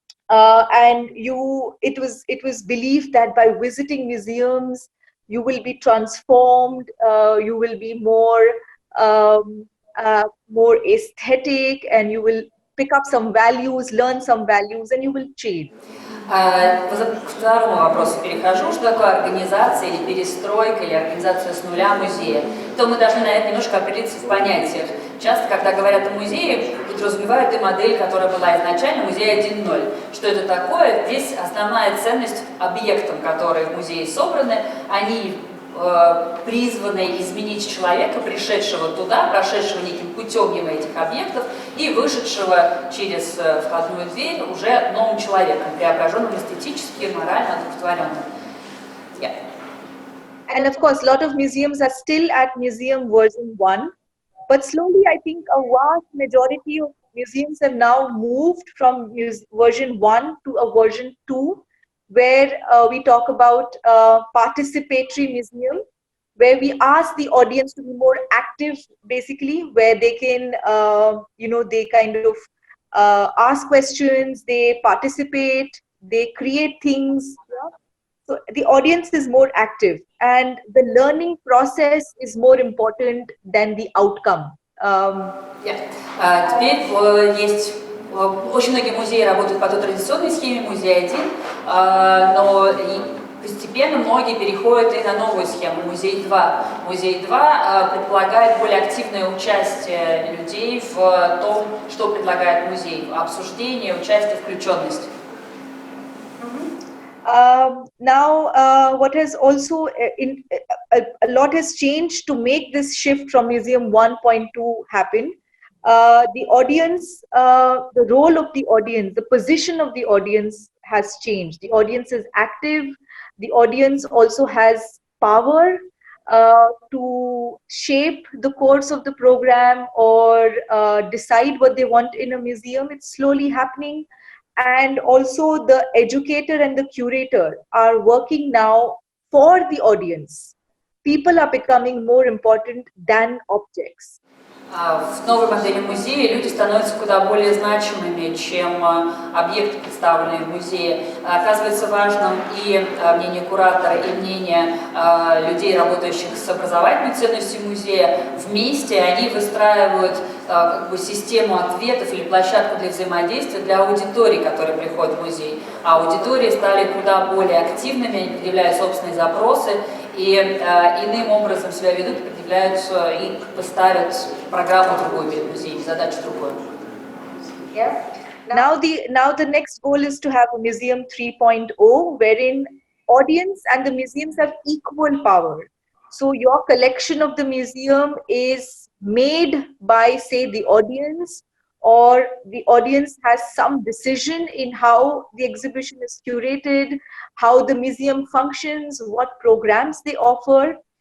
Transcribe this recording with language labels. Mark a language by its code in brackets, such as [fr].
[en] And it was believed that by visiting museums you will be transformed, you will be more aesthetic, and you will pick up some values, learn some values, and you will change. [ru] К второму вопросу перехожу. Что такое организация или перестройка, или организация с нуля музея? То мы должны, наверное, немножко определиться в понятиях. Часто, когда говорят о музее, подразумевают и модель, которая была изначально, музей 1.0. Что это такое? Здесь основная ценность объектам, которые в музее собраны, они призваны изменить человека, пришедшего туда, прошедшего неким путем мимо этих объектов и вышедшего через входную дверь уже новым человеком, преображенным эстетически, морально, одухотворенным. [en] Yeah. And of course, a lot of museums are still at museum version 1, but slowly I think a vast majority of museums have now moved from version 1 to a version 2, where we talk about participatory museum, where we ask the audience to be more active, basically, where they can, they kind of ask questions, they participate, they create things. Yeah? So the audience is more active, and the learning process is more important than the outcome. [ru] Теперь есть очень многие музеи работают по той традиционной схеме Музей 1, но постепенно многие переходят и на новую схему Музей 2. Музей 2 предполагает более активное участие людей в том, что предлагает музей, обсуждение, участие, включенность. [en] Now, what has also a lot has changed to make this shift from Museum 1.2 happen. The audience, the role of the audience, the position of the audience has changed. The audience is active. The audience also has power to shape the course of the program or decide what they want in a museum. It's slowly happening. And also the educator and the curator are working now for the audience. People are becoming more important than objects. [ru] В новой модели музея люди становятся куда более значимыми, чем объекты, представленные в музее. Оказывается важным и мнение куратора, и мнение людей, работающих с образовательной ценностью музея. Вместе они выстраивают систему ответов или площадку для взаимодействия для аудитории, которые приходят в музей. А аудитории стали куда более активными, они предъявляют собственные запросы и иным образом себя ведут, предъявляют и поставят программу другую перед музеем, задачу другую. [en] Yeah. Now the next goal is to have a museum 3.0, wherein audience and the museums have equal power. So your collection of the museum is made by, say, the audience, or the audience has some decision in how the exhibition is curated, how the museum functions, what programs they offer.